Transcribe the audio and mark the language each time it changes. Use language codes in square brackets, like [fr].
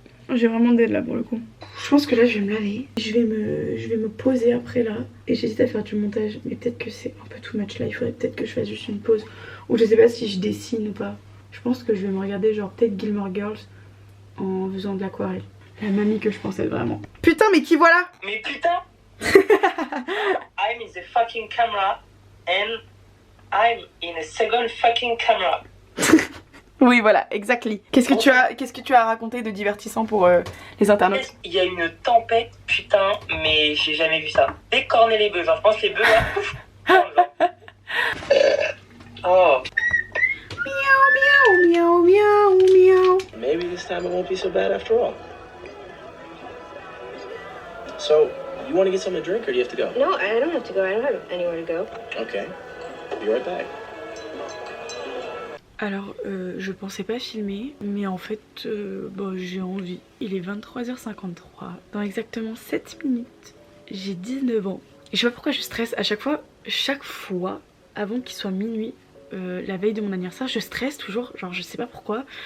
[fr] J'ai vraiment dead là pour le coup. Je pense que là je vais me laver. Je vais me poser après là. Et j'hésite à faire du montage. Mais peut-être que c'est un peu too much là. Il faudrait peut-être que je fasse juste une pause. Ou je sais pas si je dessine ou pas. Je pense que je vais me regarder genre peut-être Gilmore Girls en faisant de l'aquarelle. La mamie que je pensais vraiment. Putain mais qui voilà? Mais putain [en] I'm in the fucking camera and I'm in a second fucking camera. [fr] Oui voilà, exactly. Qu'est-ce que tu as raconté de divertissant pour les internautes? Il y a une tempête, putain, mais j'ai jamais vu ça. Décorner les bœufs, genre je pense les bœufs là, pouf, oh. Miaou miaou miaou miaou. [en] Maybe this time it won't be so bad after all. So, you want to get something to drink or do you have to go? No, I don't have to go. I don't have anywhere to go. Okay, be right back. [fr] Alors je pensais pas filmer mais en fait bon, j'ai envie. Il est 23h53. Dans exactement 7 minutes j'ai 19 ans. Et je sais pas pourquoi je stresse à chaque fois avant qu'il soit minuit, la veille de mon anniversaire, je stresse toujours, genre je sais pas pourquoi.